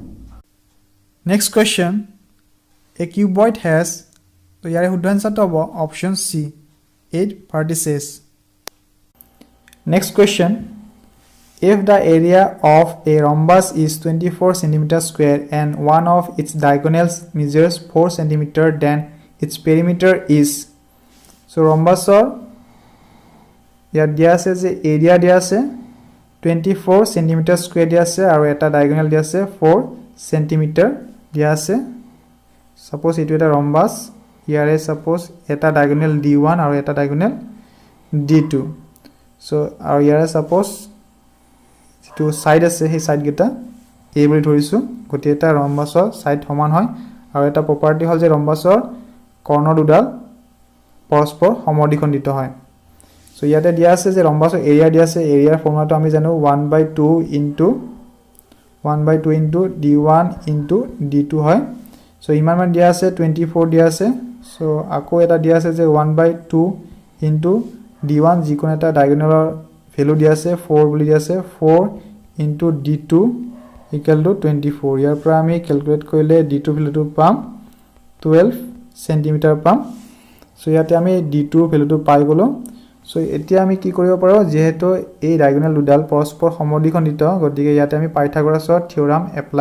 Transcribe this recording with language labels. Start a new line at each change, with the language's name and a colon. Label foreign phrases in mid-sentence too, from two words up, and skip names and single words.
English: next question a cuboid has
Assamese: তো ইয়াৰ শুদ্ধ আনসাৰটো হ'ব অপশন সি
English: 8 vertices next question if the area of a rhombus is 24 cm square and one of its diagonals measures 4 cm then its perimeter is so rhombus or
Assamese: ইয়াত দিয়া আছে যে এৰিয়া দিয়া আছে
English: 24 cm square
Assamese: দিয়া আছে আৰু এটা diagonal দিয়া আছে 4 cm দিয়া আছে suppose এটো এটা rhombus ইয়াৰে suppose এটা diagonal d1 আৰু এটা diagonal d2 so আৰু ইয়াৰে suppose যেটো সাইড আছে সেই সাইড গেটা a বুলি ধৰিছো গতি এটা rhombusৰ সাইড সমান হয় আৰু এটা প্ৰপাৰ্টি হল যে rhombusৰ কৰ্ণৰ দুডাল পৰস্পৰ সমদ্বিখণ্ডিত হয় সো ইয়াতে দিয়া আছে যে rhombusৰ এৰিয়া দিয়া আছে এৰিয়াৰ ফৰ্মুলাটো আমি জানো
English: 1/2 into d1 into d2
Assamese: হয় সো ইমান মান দিয়া আছে 24 দিয়া আছে সো আকৌ এটা দিয়া আছে যে
English: 1/2 into d1
Assamese: যিকোন এটা ডায়াগোনালৰ ভ্যালু দিয়া আছে 4 বুলি দিয়া আছে
English: 4 into d2 equal to 24
Assamese: ইয়াৰ পৰা আমি ক্যালকুলেট কৰিলে d2 ভ্যালুটো পাম 12 cm পাম সো ইয়াতে আমি d2 ভ্যালুটো পাই গলো সো এতিয়া আমি কি কৰিব পাৰো যেহেতু এই ডায়াগোনাল দুডাল পৰস্পৰ সমদ্বিখণ্ডিত গতিকে ইয়াতে আমি পাইথাগোৰাছৰ থিওৰাম এপ্লাই